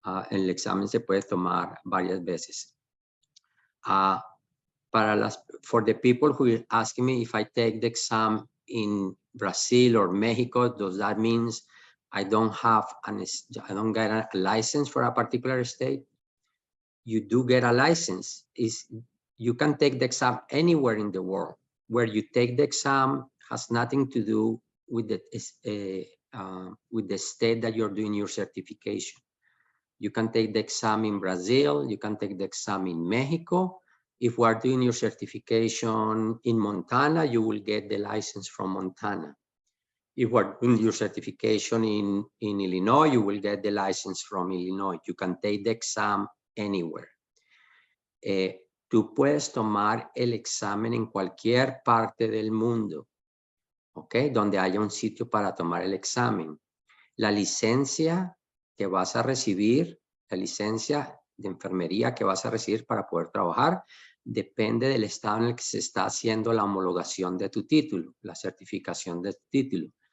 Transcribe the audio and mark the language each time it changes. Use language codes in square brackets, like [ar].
[es] El examen se puede tomar varias veces. [en] For the people who are asking me if I take the exam in Brazil or Mexico, does that mean I don't get a license for a particular state? You do get a license. You can take the exam anywhere in the world. Where you take the exam has nothing to do with the state that you're doing your certification. You can take the exam in Brazil. You can take the exam in Mexico. If we are doing your certification in Montana, you will get the license from Montana. If we're doing your certification in Illinois, you will get the license from Illinois. You can take the exam anywhere. [es] Tú puedes tomar el examen en cualquier parte del mundo, ¿ok? Donde haya un sitio para tomar el examen. La licencia que vas a recibir, la licencia de enfermería que vas a recibir para poder trabajar, depende del estado en el que se está haciendo la homologación de tu título, la certificación de tu título.